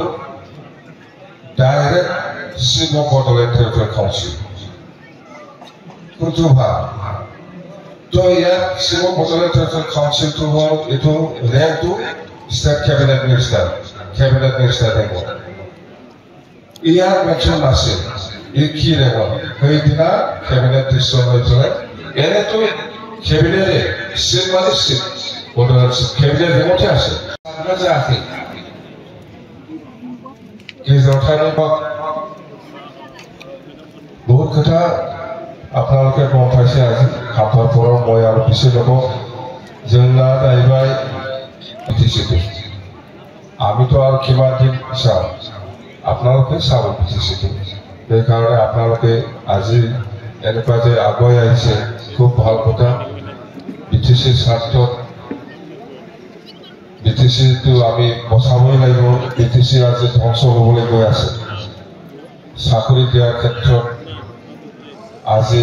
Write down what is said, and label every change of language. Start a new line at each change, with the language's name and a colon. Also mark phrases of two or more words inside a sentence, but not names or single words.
English: direct chief of Bodoland territorial council
Assamese: কোনটো ভাল তো ইয়াত
English: chief of Bodoland territorial councilটো
Assamese: হ'ল এইটো ৰেংকটো
English: state cabinet minister rank
Assamese: ইয়াৰ মেনশ্যন নাছিল এই কি ৰেংক সেইদিনা
English: cabinet decision
Assamese: হৈ পেলাই এনেতো কেবিনেটে চিফ মানে
English: chief Bodoland cabinet rankতে
Assamese: আছে যাকে বহুত কথা আপোনালোকে গম পাইছে আজি খাপৰ পৰা মই আৰু পিছে ল'ব
Bodo: जोंना जाहैबाय
Assamese: BTC আমিতো আৰু কিমান দিন চাওঁ আপোনালোকে চাব BTC সেইকাৰণে আপোনালোকে আজি এনেকুৱা যে আগুৱাই আহিছে খুব ভাল কথা BTC স্বাৰ্থত BTCটো আমি বচাবই লাগিব BTC আজি ধ্বংস হ'বলৈ গৈ আছে চাকৰি দিয়াৰ ক্ষেত্ৰত আজি